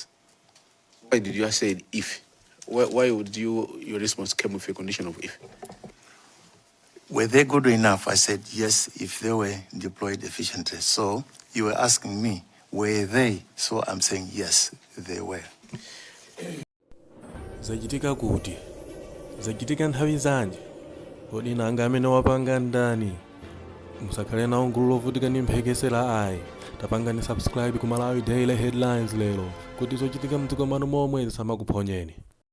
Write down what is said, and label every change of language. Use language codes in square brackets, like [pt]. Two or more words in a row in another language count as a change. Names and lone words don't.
[en] Why did you say if? Why would your response come with a condition of if? Were they good enough? I said yes, if they were deployed efficiently. So you were asking me, were they? So I'm saying yes, they were. [ny] Zachitika kuti? Zachitika nthawi zanji? Kodi nanga amene wapanga ndani? Musakhale nawo ngulu lovutika ndi mphekesera ayi. Tapangani subscribe ku Malawi Daily Headlines lero kuti zochitika mdziko mwanu momwe zisamakuphonyeni.